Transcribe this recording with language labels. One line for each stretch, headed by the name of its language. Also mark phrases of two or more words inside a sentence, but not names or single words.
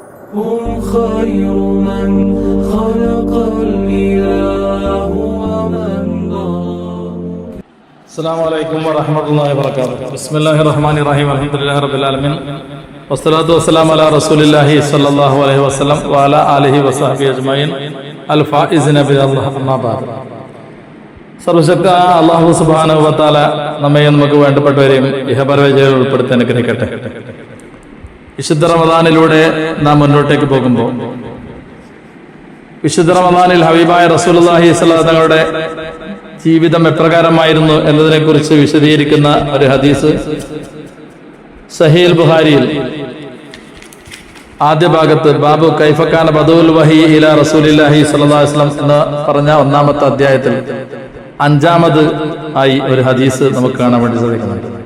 Arabic: هم خير من خلق الإله ومن بارك. السلام عليكم ورحمة الله وبركاته. بسم الله الرحمن الرحيم. الحمد لله رب العالمين. والصلاة والسلام على رسول الله صلى الله عليه وسلم وعلى آله وصحبه أجمعين الفائزين بالله أما بعد.
Malayalam: സർവശക്ത
Arabic: الله سبحانه وتعالى
Malayalam: നമ്മയും നമുക്ക് വേണ്ടപ്പെട്ടവരെയും ഇഹപരവിജയം ഉൾപ്പെടുത്തി അനുഗ്രഹിക്കട്ടെ. വിശുദ്ധ റമദാനിലൂടെ നാം മുന്നോട്ടേക്ക് പോകുമ്പോൾ വിശുദ്ധ റമദാനിൽ ഹബീബായ
Arabic: رسول الله صلى الله عليه وسلم
Malayalam: തങ്ങളുടെ ജീവിതം എപ്രകാരമായിരുന്നു എന്നതിനെ കുറിച്ച് വിശദീകരിക്കുന്ന ഒരു ഹദീസ് സഹീഹ് ബുഖാരിയിൽ ആദ്യ ഭാഗത്ത്
Arabic: باب كيف كان بدء الوحي إلى رسول الله صلى الله عليه وسلم
Malayalam: എന്ന് പറഞ്ഞ ഒന്നാമത്തെ അധ്യായത്തിൽ അഞ്ചാമത് ആയി ഒരു ഹദീസ് നമുക്ക് കാണാൻ വേണ്ടി സാധിക്കുന്നുണ്ട്.